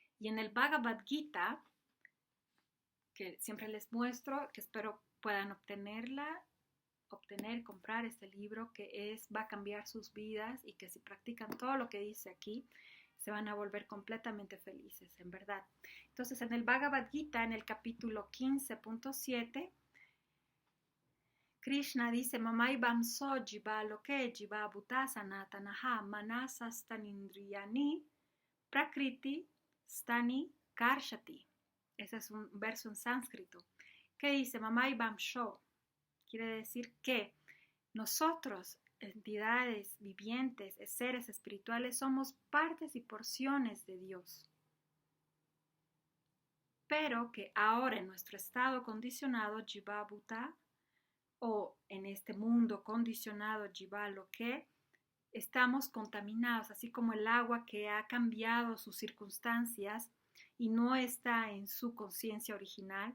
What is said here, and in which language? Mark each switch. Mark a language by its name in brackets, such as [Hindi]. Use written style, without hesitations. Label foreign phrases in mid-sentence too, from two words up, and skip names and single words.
[Spanish] Y en el Bhagavad Gita, que siempre les muestro, que espero puedan comprar este libro, que va a cambiar sus vidas y que si practican todo lo que dice aquí, se van a volver completamente felices, en verdad. Entonces, en el Bhagavad Gita, en el capítulo 15.7, Krishna dice, [Sanskrit] Mamai Bamso Jiva Loke Jiva Bhutasanatanha Manasastanindriyani Prakriti Stani Karshati. [Spanish] Ese es un verso en sánscrito. ¿Qué dice? [Sanskrit] Mamai Bamsho. [Spanish] Quiere decir que nosotros, entidades vivientes, seres espirituales, somos partes y porciones de Dios. Pero que ahora en nuestro estado condicionado, [Sanskrit] Jiva Bhuta, [Spanish] o en este mundo condicionado, [Sanskrit] Jiva Loke, [Spanish] estamos contaminados, así como el agua que ha cambiado sus circunstancias y no está en su conciencia original.